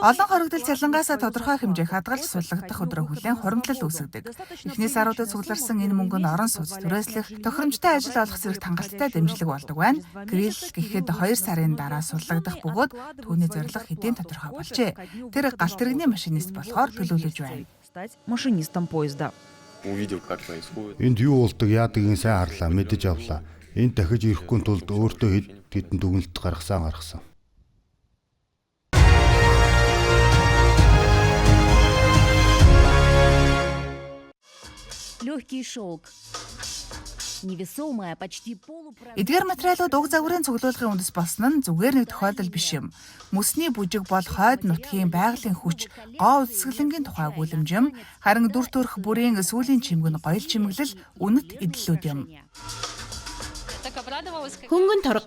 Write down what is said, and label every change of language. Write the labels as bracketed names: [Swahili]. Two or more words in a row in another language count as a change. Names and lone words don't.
[Mongolian] Олон хоригдол цалингаасаа тодорхой хэмжээх хадгалж суллагдах өдрөө хүлээн хуримтлал үүсгдэг. Эхний саруудад цугларсан энэ мөнгө нь орон сууц түрээслэх, тохиромжтой ажил олох зэрэг хангалттай дэмжлэг болдог байна. Гэрэл гэхэд 2 сарын дараа суллагдах бөгөөд түүний зорилго хэдийн тодорхой болжээ. Тэр галт тэрэгний машинист болохоор төлөвлөж байна. [Russian] стать машинистом поезда. [Mongolian] Энд юу болдог яадгийг сайн харлаа, мэдэж авлаа. Энд дахиж ирэхгүй тулд өөртөө хэдэн дүгнэлт гаргасан. [Russian] Легкий шелк. Невесомая, почти полупрозрачная. [Mongolian] Эдгээр материалууд уг загварын цуглуулгын үндэс болсон нь зүгээр нэг тохиолдол биш юм. Мөсний бүжиг бол хойд нутгийн байгалийн хүч, гоо үсгэлэнгийн тухай өгүүлэмжим, харин дүр төрх бүрийн сүүлийн чимгэн гоёл чимэглэл үнэт эдлүүд юм. Хөнгөн торго.